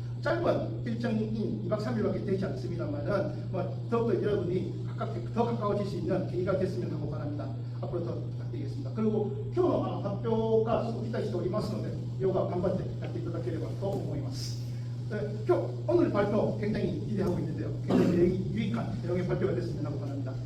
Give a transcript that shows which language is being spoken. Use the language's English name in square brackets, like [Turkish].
[Korean] 짧은 일정인 2박 3일밖에 되지 않습니다만은 더욱더 여러분이 더 가까워질 수 있는 계기가 됐으면 하고 바랍니다. 앞으로 더 부탁드리겠습니다. 그리고 [Japanese] 今日の発表がすごく期待しておりますので、ヨガ頑張ってやっていただければと思います. [Korean] 오늘 발표 굉장히 기대하고 있는데요. 굉장히 유익한 내용의 발표가 됐으면 하고 바랍니다.